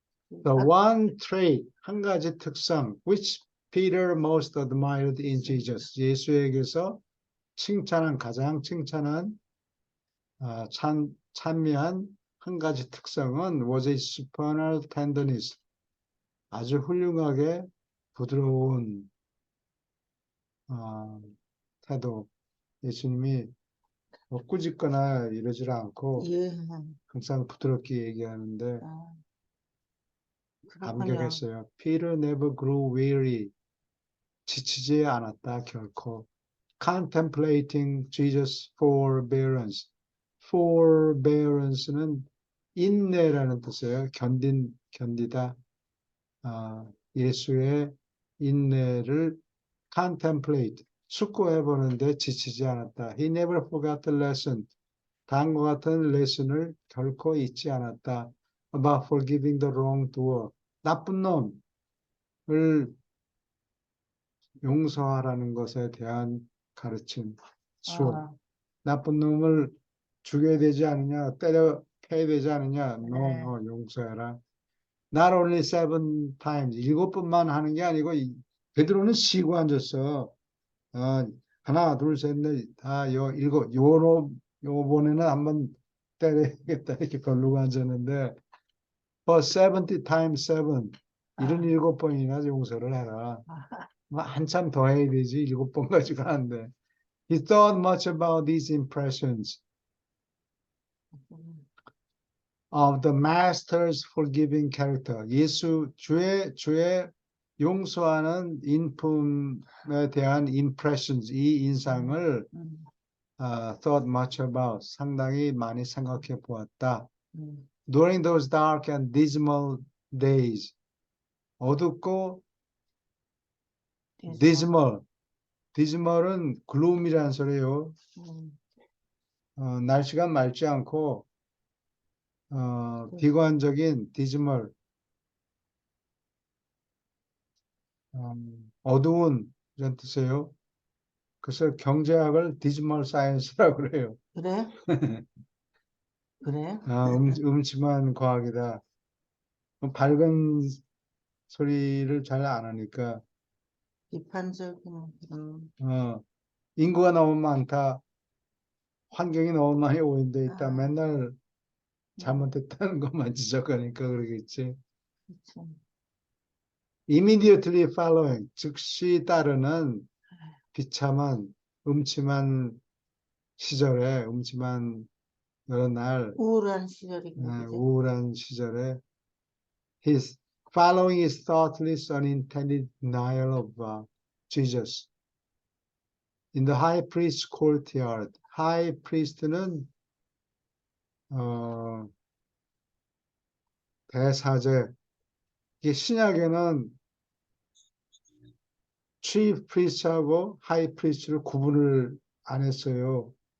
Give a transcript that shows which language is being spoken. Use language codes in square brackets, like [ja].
[en] The one trait, [ko] 한 가지 특성, [en] which Peter most admired in Jesus. [ko] 예수에게서 가장 칭찬한, 찬미한 한 가지 특성은 [en] was a supernal tenderness. [ko] 아주 훌륭하게 부드러운 태도. 예수님이 뭐 꾸짖거나 이러질 않고 항상 부드럽게 얘기하는데 감격했어요. [en] Peter never grew weary. [ko] 지치지 않았다 결코. [en] Contemplating Jesus' forbearance. [ko] forbearance는 인내라는 뜻이에요. 견디다. 예수의 인내를 contemplate, 숙고해보는데 지치지 않았다. [en] He never forgot the lesson. [ko] 다음과 같은 레슨을 결코 잊지 않았다. [en] About forgiving the wrongdoer. [ko] 나쁜 놈을 용서하라는 것에 대한 가르침, 수업. 아, 나쁜 놈을 죽여야 되지 않느냐, 때려 패야 되지 않느냐, 네. 용서해라. [en] Not only 7 times, [ko] 7번만 하는 게 아니고, 베드로는 쉬고 앉았어. 하나, 둘, 셋, 넷, 다, 일곱, 요번에는 한번 때려야겠다, 이렇게 걸르고 앉았는데, [en] for 70 times 7, [ko] 77번이나 용서를 해라. 뭐 한참 더 해야 되지, 7번 가지고 하는데. [en] He thought much about these impressions of the master's forgiving character. [ko] 주의 용서하는 인품에 대한 impressions, 이 인상을 [en] thought much about, [ko] 상당히 많이 생각해 보았다. [en] During those dark and dismal days, [ko] 어둡고 dismal은 gloom이라는 소리예요. 날씨가 맑지 않고 비관적인 dismal, 어두운 이런 뜻이에요. 그래서 경제학을 dismal science라고 그래요. 그래? 그래? 음침한 과학이다. 밝은 소리를 잘 안 하니까 비판적인 그런. 인구가 너무 많다. 환경이 너무 많이 오염돼 있다. 맨날 잘못했다는 것만 지적하니까 그러겠지. 그쵸. [en] Immediately following, [ko] 즉시 따르는 비참한, 음침한 시절에, 음침한 여러 날, 우울한 시절이고, 그죠? 우울한 시절에, [en] his following his thoughtless, unintended denial of Jesus. In the high priest's courtyard. [ko] high priest는 대사제. 이게 신약에는 chief priest하고 high priest를 구분을 안 했어요.